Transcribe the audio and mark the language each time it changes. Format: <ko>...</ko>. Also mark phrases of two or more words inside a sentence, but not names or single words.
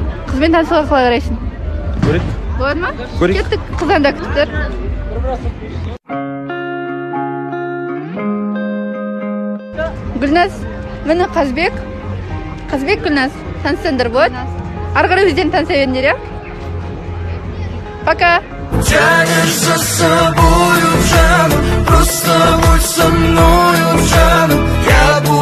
<kk>Қызбен танысуға қалай қарайсың? Көрейік. Болады ма? Көрейік. Кеттік, қыздан да күтіп тұр. Гүлназ, міне Қазбек. Қазбек, Гүлназ, таныстырыңдар болады. Ары қарай өздерін таныса беріңдер, иә?</kk> <ru>Пока. Тянешь за собою, жаным, просто будь со мною, жаным.</ru>